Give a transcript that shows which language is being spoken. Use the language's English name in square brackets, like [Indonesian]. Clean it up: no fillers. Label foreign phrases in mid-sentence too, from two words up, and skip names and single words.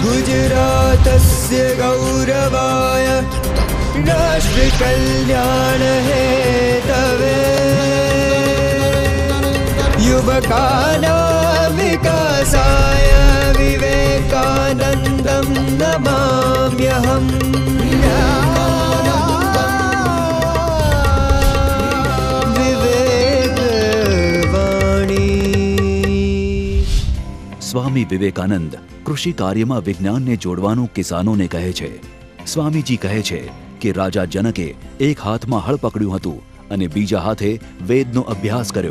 [Sanskrit] गुजरातस्य गौरवाय राष्ट्रकल्याण हेतवे युवकानां विकासाय विवेकानन्दं नमाम्यहम्। [Gujarati] સ્વામી વિવેકાનંદ કૃષિ કાર્યમાં વિજ્ઞાનને જોડવાનું કિસાનોને કહે છે। સ્વામીજી કહે છે કે રાજા જનકે એક હાથમાં હળ પકડ્યું હતું અને બીજા હાથે વેદનો અભ્યાસ કર્યો।